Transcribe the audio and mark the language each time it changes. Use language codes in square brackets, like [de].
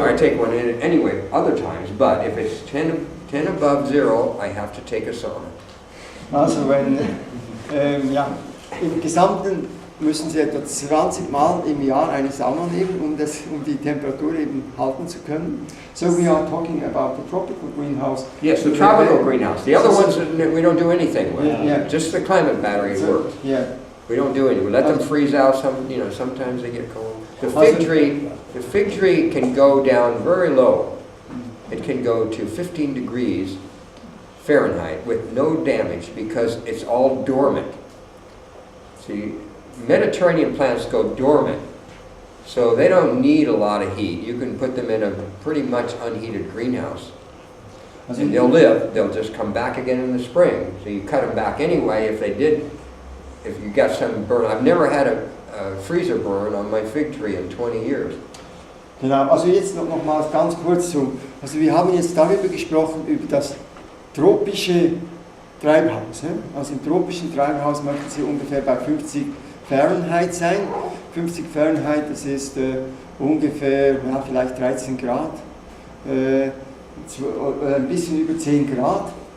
[en] Or I take one in anyway, other times, but if it's 10 above zero, I have to take a sauna. [de] also wenn, ja, im Gesamten müssen Sie etwa 20 Mal im Jahr eine Sauna nehmen, um die Temperatur eben halten zu können. [en] So we are talking about the tropical greenhouse. Yes, the tropical greenhouse. The other ones we don't do anything with. Yeah. Just the climate battery works. Yeah. We don't do anything. We let them freeze out. Sometimes they get cold. The fig tree can go down very low. It can go to 15 degrees Fahrenheit with no damage because it's all dormant. See, Mediterranean plants go dormant, so they don't need a lot of heat. You can put them in a pretty much unheated greenhouse, and they'll live. They'll just come back again in the spring. So you cut them back anyway if you got some burn. I've never had a freezer burn on my fig tree in 20 years. [de] Genau, also jetzt noch mal ganz kurz so. Also wir haben jetzt darüber gesprochen, über das tropische Treibhaus. Also im tropischen Treibhaus möchten Sie ungefähr bei 50 Fahrenheit sein. 50 Fahrenheit, das ist ungefähr, ja, vielleicht 13 Grad, ein bisschen über 10 Grad.